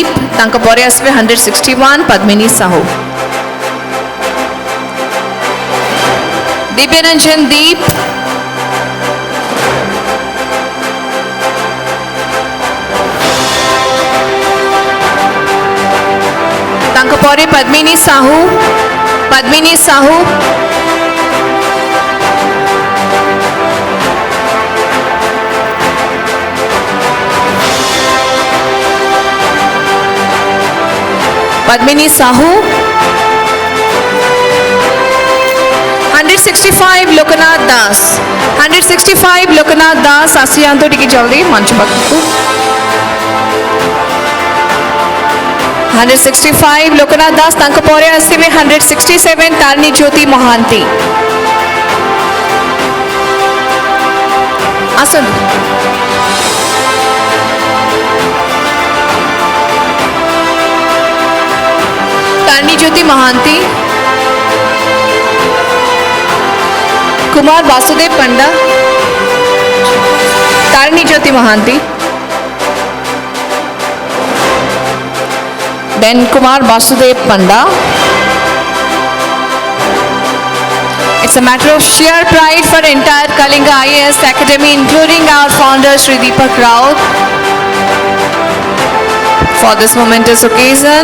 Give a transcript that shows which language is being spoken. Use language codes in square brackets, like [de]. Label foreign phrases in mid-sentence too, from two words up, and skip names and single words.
[or] ତାଙ୍କ ପରେ ଆସିବେ 161 ପଦ୍ମିନୀ ସାହୁ. दिव्यरंजन दीप. ତାଙ୍କ ପରେ ପଦ୍ମିନୀ ସାହୁ. पद्मिनी साहू. पद्मिनी साहू. 165 लोकनाथ दास. 165 ଲୋକନାଥ ଦାସ ଆସି ଯାଆନ୍ତୁ ଟିକେ ଜଲଦି ମଞ୍ଚ ପାଖୁ. 165 लोकनाथ दास. ତାଙ୍କ ପରେ ଆସିବେ 167 ତାରିଣୀ ଜ୍ୟୋତି ମହାନ୍ତି. आसन तारनी ज्योति महांती. कुमार वासुदेव पंडा. तारनी ज्योति महांती. [en] then Kumar Vasudev Panda. It's a matter of sheer pride for entire Kalinga IAS Academy, including our founder Shri Deepak Raut, for this momentous occasion.